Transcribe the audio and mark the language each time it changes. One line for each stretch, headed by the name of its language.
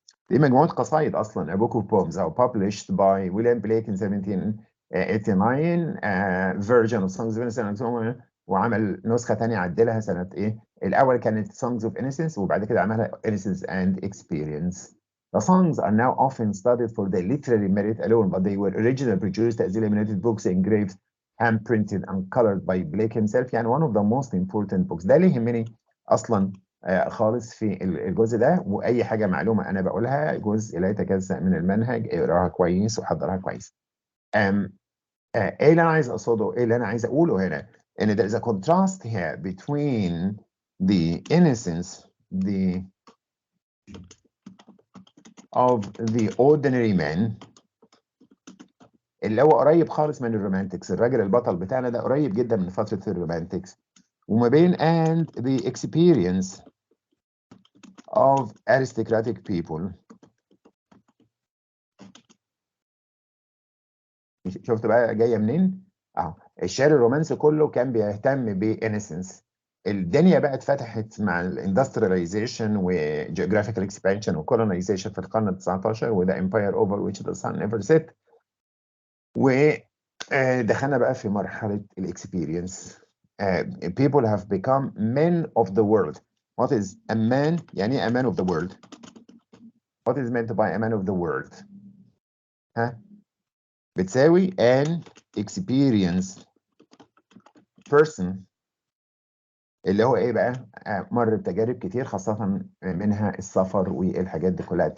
Arabic: دي مجموعه قصائد اصلا،
English: a book of poems او published by William Blake in 1789 version of Songs of Innocence،
Arabic: وعمل نسخه ثانيه عدلها سنه ايه؟ الاول كانت
English: Songs of Innocence
Arabic: وبعد كده عملها
English: Innocence and Experience. The songs are now often studied for their literary merit alone, but they were originally produced as illuminated books, engraved, hand-printed, and colored by Blake himself. يعني one of the most important books.
Arabic: ده اللي يهمني أصلا خالص في الجزء ده. وأي حاجة معلومة أنا بقولها جزء لا يتجزأ من المنهج، اقراها كويس وحضرها كويس. إيه اللي أنا عايز أقصده؟ إيه اللي أنا عايز أقوله هنا؟ إن
English: there is a contrast here between the innocence of the ordinary man
Arabic: اللي هو قريب خالص من الرومانتكس. الراجل البطل بتاعنا ده قريب جدا من فترة الرومانتكس، وما بين
English: and the experience of aristocratic people.
Arabic: شفت بقى جاية منين؟ اهو الشعر الرومانسي كله كان بيهتم بإنسنس. الدنيا بقى اتفتحت مع الاندسترياليزيشن وجيوغرافيكال اكسبانشن وكولونيزيشن في القرن ال 19 وده امباير اوفر
English: which the sun never set.
Arabic: ودخلنا بقى في مرحلة الاكسبيرينس.
English: people have become men of the world. What is a man؟ يعني a man of the world. What is meant by a man of the world؟
Arabic: ها؟ بتساوي
English: an experienced person
Arabic: اللي هو ايه بقى؟ مر بتجارب كتير خاصة منها السفر والحاجات دي كلها.